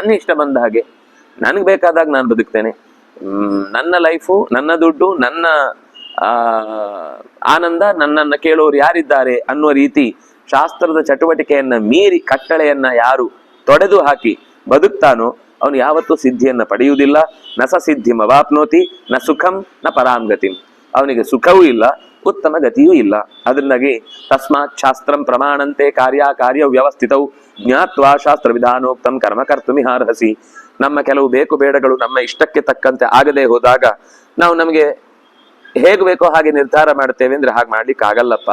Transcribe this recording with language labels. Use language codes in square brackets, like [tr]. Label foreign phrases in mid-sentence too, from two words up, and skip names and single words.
[kn] ನನ್ನ ಇಷ್ಟ ಬಂದ ಹಾಗೆ ನನಗೆ ಬೇಕಾದಾಗ ನಾನು ಬದುಕ್ತೇನೆ, ನನ್ನ ಲೈಫು, ನನ್ನ ದುಡ್ಡು, ನನ್ನ ಆನಂದ, ನನ್ನನ್ನ ಕೇಳೋರು ಯಾರಿದ್ದಾರೆ ಅನ್ನುವ ರೀತಿ ಶಾಸ್ತ್ರದ ಚಟುವಟಿಕೆಯನ್ನ ಮೀರಿ ಕಟ್ಟಳೆಯನ್ನ ಯಾರು ತೊಡೆದು ಹಾಕಿ ಬದುಕ್ತಾನೋ ಅವನು ಯಾವತ್ತೂ ಸಿದ್ಧಿಯನ್ನ ಪಡೆಯುವುದಿಲ್ಲ. [sa] ನಸ ಸಿದ್ಧಿಂ ಅವಾಪ್ನೋತಿ ನ ಸುಖಂ ನ ಪರಾಂಗತಿಂ. [kn] ಅವನಿಗೆ ಸುಖವೂ ಇಲ್ಲ, ಉತ್ತಮ ಗತಿಯೂ ಇಲ್ಲ. ಅದರಿಂದಾಗಿ [sa] ತಸ್ಮಾತ್ ಶಾಸ್ತ್ರಂ ಪ್ರಮಾಣಂತೆ ಕಾರ್ಯ ವ್ಯವಸ್ಥಿತವು ಜ್ಞಾತ್ವಾ ಶಾಸ್ತ್ರ ವಿಧಾನೋಕ್ತಂ ಕರ್ಮ ಕರ್ತುಮಿಹಾರ್ಹಸಿ. [kn] ನಮ್ಮ ಕೆಲವು ಬೇಕು ಬೇಡಗಳು ನಮ್ಮ ಇಷ್ಟಕ್ಕೆ ತಕ್ಕಂತೆ ಆಗದೆ ಹೋದಾಗ ನಾವು ನಮಗೆ ಹೇಗೆ ಬೇಕೋ ಹಾಗೆ ನಿರ್ಧಾರ ಮಾಡ್ತೇವೆ ಅಂದ್ರೆ ಹಾಗೆ ಮಾಡ್ಲಿಕ್ಕೆ ಆಗಲ್ಲಪ್ಪ.